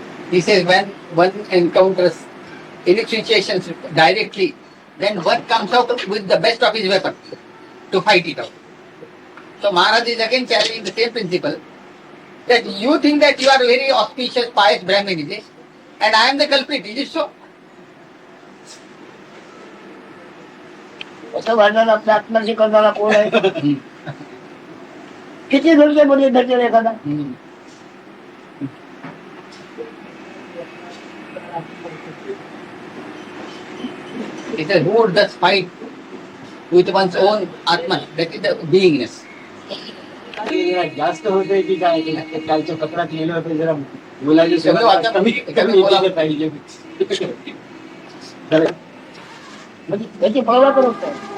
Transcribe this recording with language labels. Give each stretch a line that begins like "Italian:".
English: He says when one encounters any situations directly, then one comes out with the best of his weapon to fight it out. So Maharaj is again carrying the same principle that you think that you are very auspicious, pious Brahmin, is it? And I am the culprit, is it so?
Marathi: असं भांडण आपल्या आत्म्याशी करणारा कोण आहे? किती मध्ये भेटेल एखादा?
English: It says who would thus fight with one's own Atman, that is the beingness.
Marathi: जास्त होते की काय कालच्या पत्रात लिहिलं होतं जरा मुलाची कमी वाचा, कमी बोला. पाहिजे. म्हणजे त्याची फळवा करत नाही.